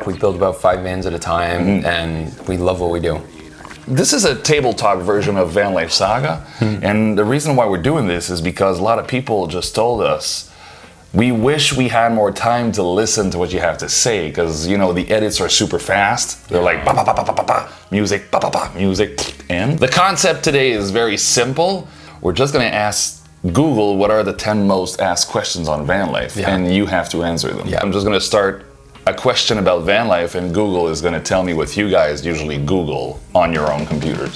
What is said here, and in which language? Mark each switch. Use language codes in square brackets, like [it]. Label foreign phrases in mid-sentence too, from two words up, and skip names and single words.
[en] We build about 5 vans at a time, and we love what we do. This is a tabletop version of Vanlife Saga, and the reason why we're doing this is because a lot of people just told us, we wish we had more time to listen to what you have to say, because, you know, the edits are super fast. They're like, ba, ba, ba, ba, ba, ba, ba, music, ba, ba, ba, music. And the concept today is very simple. We're just going to ask Google what are the 10 most asked questions on Vanlife, and you have to answer them. I'm just going to start a question about Vanlife, and Google is going to tell me what you guys usually Google on your own computers.